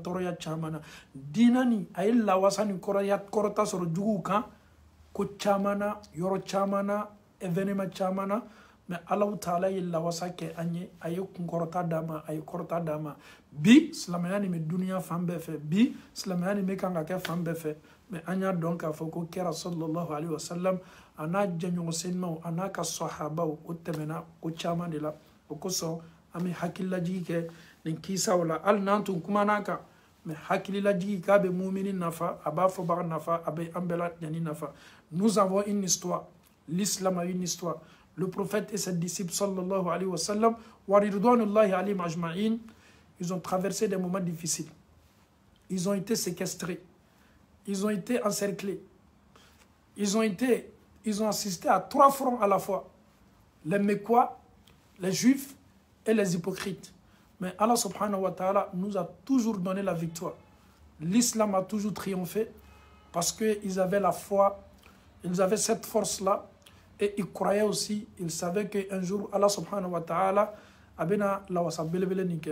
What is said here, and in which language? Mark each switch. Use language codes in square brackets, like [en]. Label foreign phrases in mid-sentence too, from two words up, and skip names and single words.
[bm] tɔɔrɔya caman na diina nin a ye lawasa ni kɔrɔta sɔrɔ juguw kan ko caman na yɔrɔ caman na événement caman na mais Allahu Taala ye lawasa kɛ an ye a ye kunkɔrɔta d'a ma a ye kɔrɔta d'a ma bi silamɛya nin bɛ duniya fan bɛɛ fɛ bi silamɛya nin bɛ kan ka kɛ fan bɛɛ fɛ mais an y'a dɔn k'a fɔ ko kira sallallahu alaihi wasallam a n'a jɛɲɔgɔn senmaw a n'a ka sahabaw o tɛmɛna ko caman de la o kosɔn an bɛ hakililajigi kɛ nin kisaw la hali n'an tun kumana kan mais hakililajigi k'a bɛ mumini nafa a b'a fɔbaga nafa a bɛ an bɛɛ lajɛlen nafa [fr] nous avons une histoire l'islam a une histoire le prophète et ses disciples [ar] صلى الله عليه وسلم ورضوان الله عليهم أجمعين [fr] ils ont traversé des moments difficiles ils ont été séquestrés ils ont été encerclés ils ont assisté à 3 fronts à la fois les Mécois les Juifs et les hypocrites mais Allah [ar] سبحانه وتعالى [fr] nous a toujours donné la victoire l'islam a toujours triomphé parce qu'ils avaient la foi ils avaient cette force là et ils croyaient aussi, ils savaient qu'un jour, [bm] Allah [ar] سبحانه وتعالى [bm] a bena la wasa belebele nike.